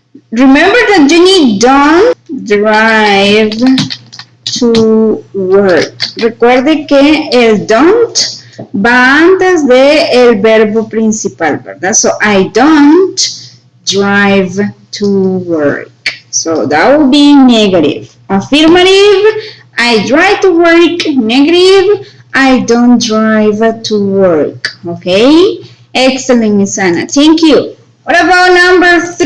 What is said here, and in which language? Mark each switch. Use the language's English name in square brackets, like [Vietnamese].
[English] Remember that you need don't drive to work. [Spanish] Recuerde que el don't va antes de el verbo principal, ¿verdad? [English] So, I don't drive to work. So, that will be negative. Affirmative, I drive to work. Negative, I don't drive to work. Okay? Excellent, Miss Anna. Thank you. What about number 3?